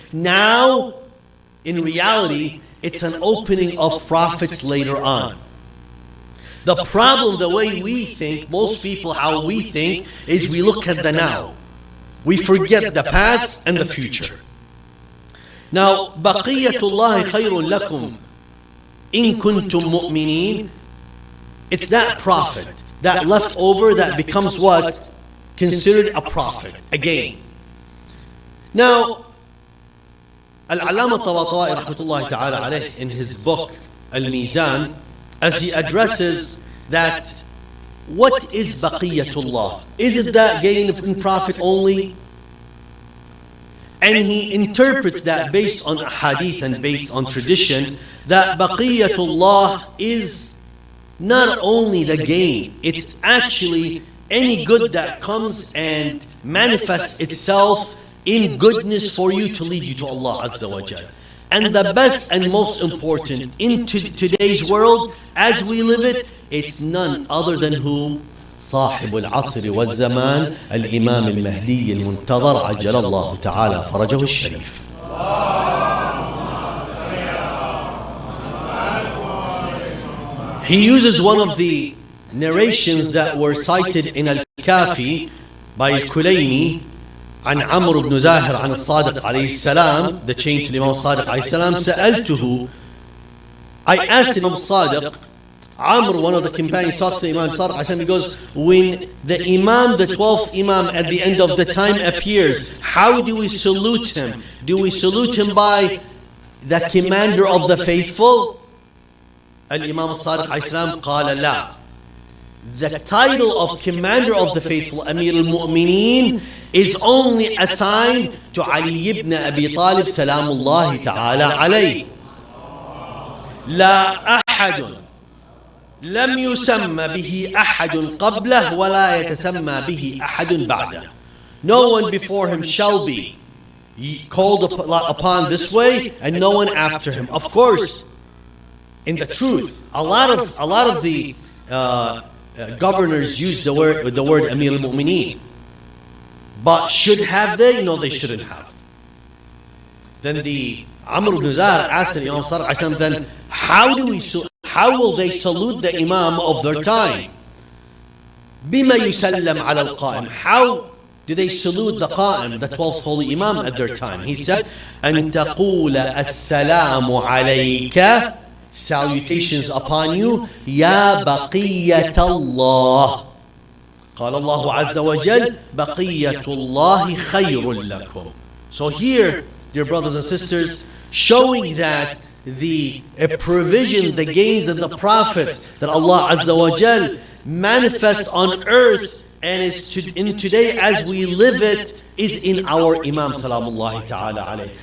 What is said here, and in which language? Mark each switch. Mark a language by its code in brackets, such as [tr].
[en] Now, in reality, it's an opening of profits later on. The problem, the way we think, most people, how we think, is we look at the now. We forget the past and the future. Now, [ar] بَقِيَّةُ اللَّهِ خَيْرٌ لَكُمْ إِن كُنتُم مُؤْمِنِينَ. [en] It's that profit, that leftover that becomes what? Considered a profit, again. Now, Al-Allama Tabatabai rahmatullahi ta'ala alayh, in his book Al-Mizan, as he addresses that, what is baqiyatullah? Is it that gain in profit only? And he interprets that based on hadith and based on tradition, that baqiyatullah is not only the gain, it's actually any good that comes and manifests itself in goodness for you to lead you to Allah Azza wa Jal. And the best and most important in today's world, as we live it, it's none other than who? [ar] صاحب العصر والزمان الإمام المهدي المنتظر عجل الله تعالى فرجه الشريف. [en] He uses one of the narrations that were cited in Al-Kafi by Al-Kulayni [ar] عن عمرو بن زاهر عن الصادق عليه السلام, [en] the chain to Imam Sadiq عليه السلام. سألته, I asked Imam Sadiq, Amr, one of the companions, talks to Imam Sadiq عليه السلام, he goes, when the Imam, the 12th Imam at the end of the time appears, how do we salute him? Do we salute him by the commander of the faithful? [ar] Al-Imam Sadiq عليه السلام قال لا. [en] The title of commander of the faithful, Amir al-Mu'mineen, is only assigned to Ali ibn Abi Talib salamullahi ta'ala alayhi. [ar] لا أحد لم يسمى به أحد قبله ولا يتسمى به أحد بعده. [en] No one before him shall be called upon this way, and no one after him. Of course, in the truth, a lot of the governors use the word Amir al-Mu'mineen. But should have they? No, they shouldn't have. Then the Amr ibn Zahar asked the Imam Sadiq, then how will they salute the Imam of their time? [ar] بما يسلم على القائم. [en] How do they salute the Qa'im, the 12th Holy Imam at their time? He said, [ar] أن تقول السلام عليك, [en] salutations upon you, [ar] يا بقية الله. قال الله عز وجل بقية الله خير لكم. [en] So here, dear brothers and sisters, showing that the provision, the gains and the profits that Allah Azza wa Jal manifests on earth and in today as we live it is in our Imam Salamullahi Ta'ala alayhi.